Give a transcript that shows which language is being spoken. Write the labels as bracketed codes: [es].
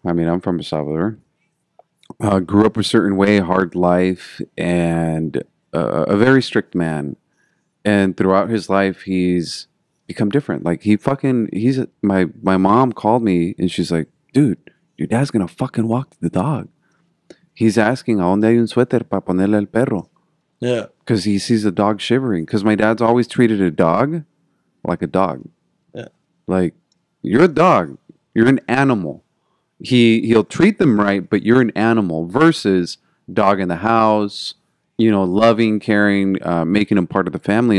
[en] I mean, I'm from El Salvador. Grew up a certain way, hard life, and a very strict man. And throughout his life, he's become different. Like my mom called me and she's like, dude, your dad's gonna fucking walk the dog. He's asking, [es] ¿a dónde hay un suéter para ponerle al perro? [en] Yeah. Because he sees a dog shivering. Because my dad's always treated a dog like a dog. Yeah. Like, you're a dog. You're an animal. He'll treat them right, but you're an animal versus dog in the house, you know, loving, caring, making him part of the family.